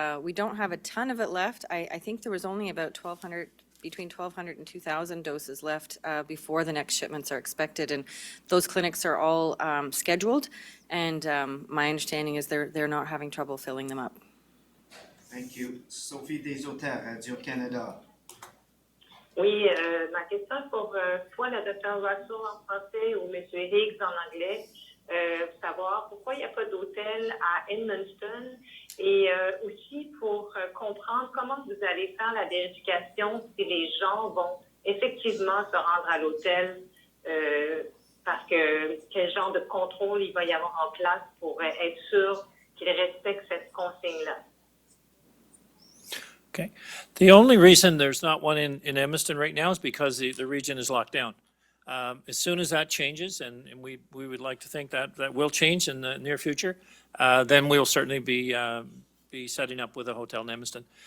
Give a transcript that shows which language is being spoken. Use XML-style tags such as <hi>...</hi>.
<en>We don't have a ton of it left. I think there was only about between 1,200 and 2,000 doses left before the next shipments are expected, and those clinics are all scheduled, and my understanding is they're not having trouble filling them up. Thank you. Sophie Deshotel, Radio-Canada.</en> <fr>Oui, ma question est pour soit le Dr. Russell en français ou M. Higgs en anglais. Savoir pourquoi il n'y a pas d'hôtel à Edmundston, et aussi pour comprendre comment vous allez faire la vérification si les gens vont effectivement se rendre à l'hôtel, parce que quel genre de contrôle il va y avoir en place pour être sûr qu'ils respectent cette consigne-là.</fr> <en>Okay. The only reason there's not one in Edmundston right now is because the region is locked down. As soon as that changes, and we would like to think that will change in the near future, then we'll certainly be setting up with a hotel in Edmundston.</en>